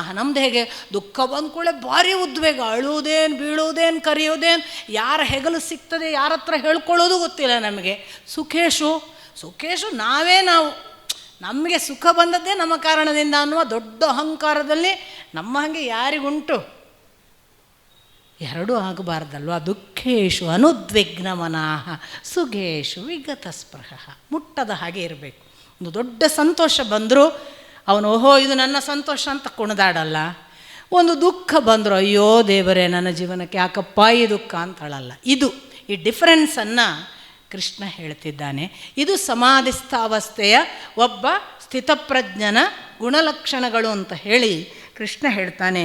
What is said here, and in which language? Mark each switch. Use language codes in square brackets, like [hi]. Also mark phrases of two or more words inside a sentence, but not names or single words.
[kn] ನಮ್ದು ಹೇಗೆ ದುಃಖ ಬಂದ ಕೂಡಲೇ ಭಾರಿ ಉದ್ವೇಗ, ಅಳುವುದೇನು ಬೀಳುವುದೇನು ಕರೆಯೋದೇನು, ಯಾರ ಹೆಗಲು ಸಿಗ್ತದೆ ಯಾರ ಹತ್ರ ಹೇಳ್ಕೊಳ್ಳೋದು ಗೊತ್ತಿಲ್ಲ ನಮಗೆ. ಸುಖೇಶು ನಾವೇ ನಾವು, ನಮಗೆ ಸುಖ ಬಂದದ್ದೇ ನಮ್ಮ ಕಾರಣದಿಂದ ಅನ್ನುವ ದೊಡ್ಡ ಅಹಂಕಾರದಲ್ಲಿ ನಮ್ಮ ಹಾಗೆ ಯಾರಿಗುಂಟು? ಎರಡೂ ಆಗಬಾರ್ದಲ್ವ. [sa] ದುಃಖೇಶು ಅನುದ್ವಿಗ್ನ ಮನಃ ಸುಖೇಶು ವಿಗತ ಸ್ಪೃಹ. [kn] ಮುಟ್ಟದ ಹಾಗೆ ಇರಬೇಕು. ಒಂದು ದೊಡ್ಡ ಸಂತೋಷ ಬಂದರೂ ಅವನು ಓಹೋ ಇದು ನನ್ನ ಸಂತೋಷ ಅಂತ ಕುಣಿದಾಡಲ್ಲ. ಒಂದು ದುಃಖ ಬಂದರು ಅಯ್ಯೋ ದೇವರೇ ನನ್ನ ಜೀವನಕ್ಕೆ ಯಾಕಪ್ಪ ಈ ದುಃಖ ಅಂತ ಹೇಳಲ್ಲ. ಇದು ಈ ಡಿಫರೆನ್ಸನ್ನು ಕೃಷ್ಣ ಹೇಳ್ತಿದ್ದಾನೆ. ಇದು ಸಮಾಧಿಸ್ಥ ಅವಸ್ಥೆಯ ಒಬ್ಬ ಸ್ಥಿತಪ್ರಜ್ಞನ ಗುಣಲಕ್ಷಣಗಳು ಅಂತ ಹೇಳಿ ಕೃಷ್ಣ ಹೇಳ್ತಾನೆ.